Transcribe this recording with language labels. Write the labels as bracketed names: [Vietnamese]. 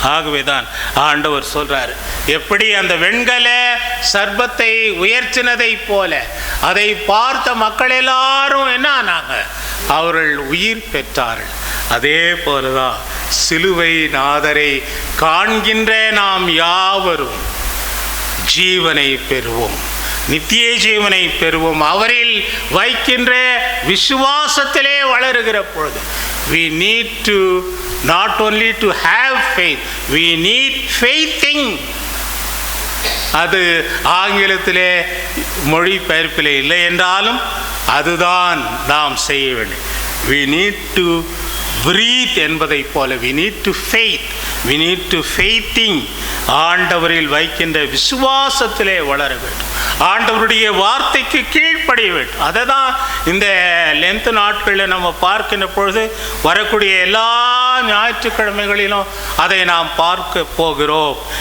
[Tamil] ஆகவே தான் ஆண்டவர் சொல்றார், எப்படி அந்த வெண்கல சர்ப்பத்தை உயர்த்தினதை போல அதை பார்த்த மக்கள் எல்லாரும் என்ன ஆனாங்க, அவர்கள் உயிர் பெற்றார்கள். அதே போலதான் சிலுவை நாதரை காண்கின்ற நாம் யாவரும் ஜீவனை பெறுவோம், நித்திய ஜீவனை பெறுவோம். அவரில் வைக்கின்ற விசுவாசத்திலே வளருகிற பொழுது [English] we need to not only to have faith, we need faithing. [Tamil] அது ஆங்கிலத்திலே மொழிபெயர்ப்பிலே இல்லை என்றாலும் அதுதான் நாம் செய்ய வேண்டும். [English] we need to breathe [Tamil] என்பதை போல [English] we need to faith, we need to faithing. [Tamil] ஆண்டவரில் வைக்கின்ற விசுவாசத்திலே வளர வேண்டும், ஆண்டவருடைய வார்த்தைக்கு கீழ்ப்படிய வேண்டும். அதை தான் இந்த லென்த் நாட்களில் நம்ம பார்க்கின்ற பொழுது வரக்கூடிய எல்லா ஞாயிற்றுக்கிழமைகளிலும் அதை நாம் பார்க்க போகிறோம்.